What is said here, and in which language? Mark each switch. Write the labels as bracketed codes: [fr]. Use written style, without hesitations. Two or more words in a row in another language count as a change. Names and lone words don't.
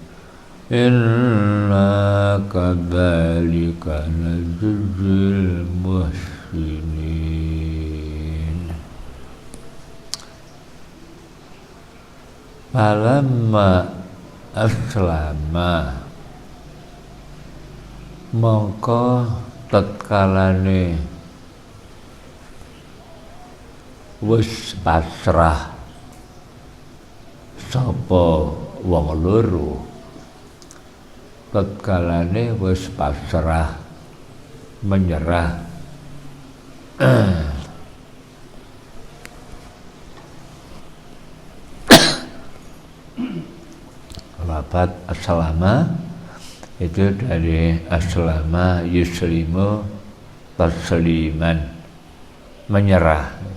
[ar] إنا كذلك نجزي المحسنين فلما أسلما [jv] mongko tatkalane wis pasrah sapa wong loro tatkalane wis pasrah menyerah lafaz aslama [id] itu dari [ar] aslama yuslimu tasliman [jv] menyerah.